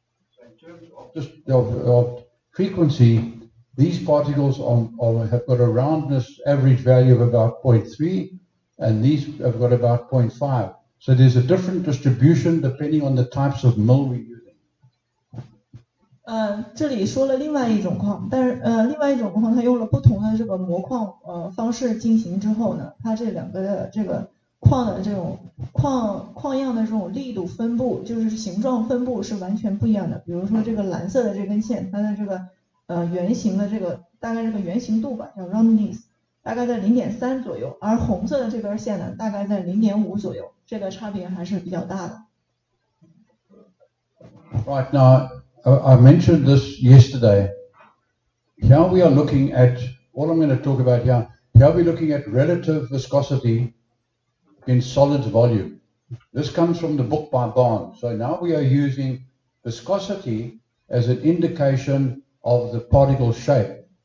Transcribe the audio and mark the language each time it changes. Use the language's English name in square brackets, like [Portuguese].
[English] So in terms of frequency, these particles have got a roundness average value of about 0.3, and these have got about 0.5. So there's a different distribution depending on the types of mill we're using. [Chinese] 这里说了另外一种矿，但是另外一种矿它用了不同的这个磨矿方式进行之后呢，它这两个的这个矿的这种矿样的这种力度分布，就是形状分布是完全不一样的。比如说这个蓝色的这根线，它的这个圆形的这个大概这个圆形度吧，叫 roundness， 大概在 0.3 左右，而红色的这根线呢，大概在 0.5 左右，这个差别还是比较大的。 [English] Right, now I mentioned this yesterday. Here we are looking at, all I'm going to talk about here we're looking at relative viscosity in solids volume. This comes from the book by Barnes. So now we are using viscosity as an indication of the particle shape.